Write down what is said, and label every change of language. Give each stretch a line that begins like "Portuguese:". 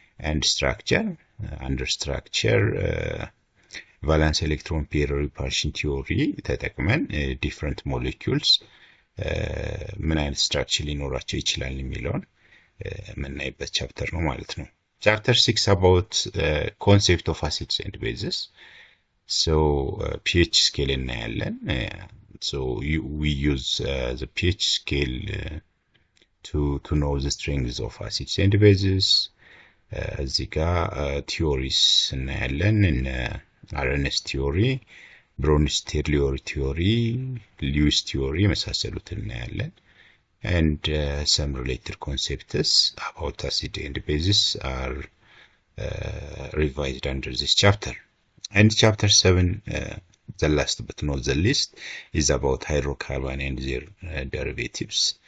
English: and structure under structure valence electron pair repulsion theory ተጠቅመን different molecules
Amharic: ምን አይነት ስትራክቸር ሊኖራቸው ይችላል የሚለውን የምናይበት ቻፕተር ነው ማለት ነው።
English: ቻፕተር 6 about concept of acids and bases. So pH scale እናያለን. So we use the pH scale to know the strengths of acids and bases.
Amharic: እዚህ ጋር theories እናያለን. አረነስ theory, Bronsted-Liouville theory, Lewis theory የመሳሰሉትን እናያለን.
English: And some related concepts about acid and bases are revised under this chapter. And chapter 7, the last but not the least, is about hydrocarbon and their derivatives.